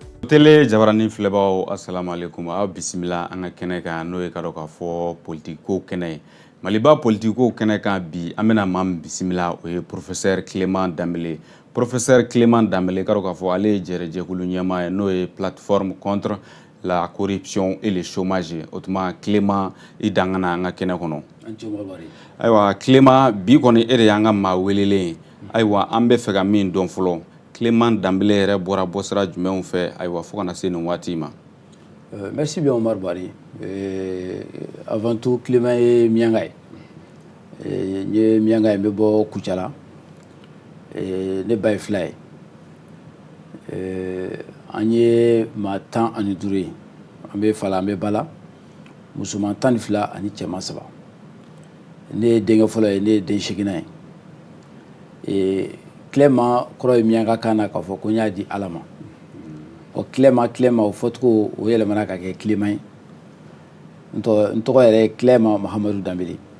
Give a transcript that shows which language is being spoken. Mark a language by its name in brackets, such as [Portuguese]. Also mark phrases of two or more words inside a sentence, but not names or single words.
[Bambara] Tele Jabarani filɛbagaw [Arabic] assalamu alaikum [Bambara] aw bisimila an ka kɛnɛ kan n'o ye ka dɔn k'a fɔ politiko kɛnɛ Maliba politiko kɛnɛ kan bi an bɛna maa min bisimila o ye professeur Clément Dembélé professeur Clément Dembélé ka dɔn k'a fɔ ale ye jɛrɛjɛkulu ɲɛmaa ye n'o ye [French] plateforme contre la corruption et le chômage [Bambara] o tuma Clément i dangana an ka kɛnɛ kɔnɔ ayiwa Clément bi kɔni e de y'an ka maa welelen ye ayiwa an bɛ fɛ ka min dɔn fɔlɔ Clément Dembélé yɛrɛ bɔra bɔsira jumɛnw fɛ ayiwa fo kana se nin waati ma [French] merci bien [Bambara] Omar Bari [French] avant tout [Bambara] Clément ye mianga ye n ye mianga ye n bɛ bɔ Kucala ne ba ye fila ye an ye maa 15 ye an bɛ fa la an bɛ ba la musoman 12 ani cɛman 3 ne ye denkɛ fɔlɔ ye ne ye den 8nan ye Clément kɔrɔ ye miyanka kan na k'a fɔ ko n y'a di Ala ma o Clément o fɔcogo o yɛlɛmana ka kɛ Clément ye n tɔgɔ yɛrɛ ye Clément Mahamadou Dembélé